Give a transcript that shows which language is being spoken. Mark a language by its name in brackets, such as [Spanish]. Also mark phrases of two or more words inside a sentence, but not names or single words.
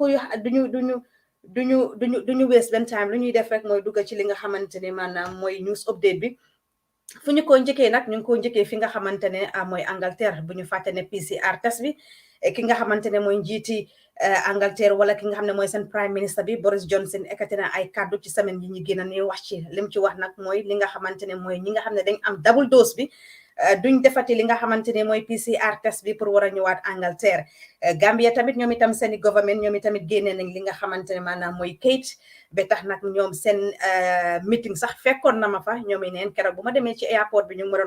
[Wolof] duñu waste benn time lu ñuy def rek mooy dugga ci li nga xamante ne maanaam mooy [English] news update [Wolof] bi fu ñu ko njëkkee nag ñu ngi ko njëkkee fi nga xamante ne mooy Angleterre bu ñu fàtte ne [English] PCR test [Wolof] bi ki nga xamante ne mooy njiiti Angleterre wala ki nga xam ne mooy seen [English] prime minister [Wolof] bi Boris Johnson ekkati na ay kaddu ci semaine yi ñu génn ni wax ci lim ci wax nag mooy li nga xamante ne mooy ñi nga xam ne dañ am [English] double dose [Wolof] bi duñ defati li nga xamante ne mooy [English] PCR test [Wolof] bi pour war a ñëwaat Angleterre Gambia tamit ñoom itam seeni government ñoom itamit génnee nañ li nga xamante ne maanaam mooy kayit ba tax nag ñoom seen meeting sax fekkoon na ma fa ñoom i neen keroog bu ma demee ci airport bi ñu ma doon